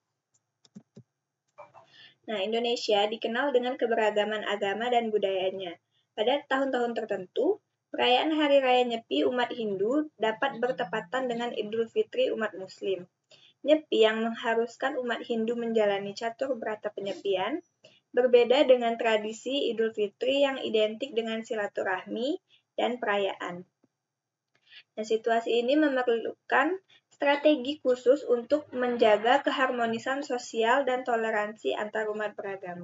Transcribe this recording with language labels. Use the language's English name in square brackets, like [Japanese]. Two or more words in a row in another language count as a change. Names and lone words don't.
[Indonesian] Nah, Indonesia dikenal dengan keberagaman agama dan budayanya. Pada tahun-tahun tertentu, perayaan Hari Raya Nyepi umat Hindu dapat bertepatan dengan Idul Fitri umat Muslim. Nyepi yang mengharuskan umat Hindu menjalani catur berata penyepian, berbeda dengan tradisi Idul Fitri yang identik dengan silaturahmi dan perayaan. Nah, situasi ini memerlukan strategi khusus untuk menjaga keharmonisan sosial dan toleransi antar umat beragama.